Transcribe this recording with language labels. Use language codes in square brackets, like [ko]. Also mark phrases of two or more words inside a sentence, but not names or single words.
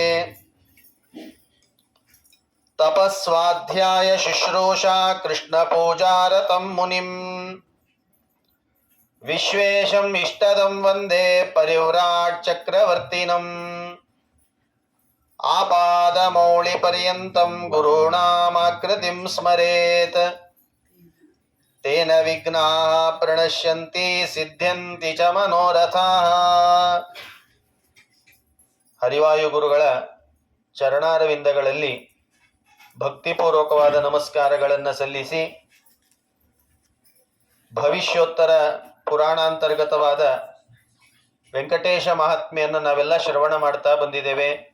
[sa] ತಪಸ್ವಾಧ್ಯಾಯ ಶುಶ್ರೂಷಾ ಕೃಷ್ಣಪೂಜಾರತಂ ಮುನಿಂ ವಿಶ್ವೇಶಂ ಇಷ್ಟದಂ ವಂದೇ ಪರಿವ್ರಾಟ್ ಚಕ್ರವರ್ತಿನಂ. ಆಪಾದಮೌಳಿಪರ್ಯಂತಂ ಗುರುಣಾಮಾಕೃತಿಂ ಸ್ಮರೇತ್ ತೇನ ವಿಘ್ನಾಃ ಪ್ರಣಶ್ಯಂತಿ ಸಿದ್ಧ್ಯಂತಿ ಚ ಮನೋರಥಾಃ. [kn] ಹರಿವಾಯು ಗುರುಗಳ ಚರಣಾರವಿಂದಗಳಲ್ಲಿ ಭಕ್ತಿಪೂರ್ವಕವಾದ ನಮಸ್ಕಾರಗಳನ್ನು ಸಲ್ಲಿಸಿ ಭವಿಷ್ಯೋತ್ತರ ಪುರಾಣಾಂತರ್ಗತವಾದ ವೆಂಕಟೇಶ ಮಹಾತ್ಮೆಯನ್ನು ನಾವೆಲ್ಲ ಶ್ರವಣ ಮಾಡ್ತಾ ಬಂದಿದ್ದೇವೆ.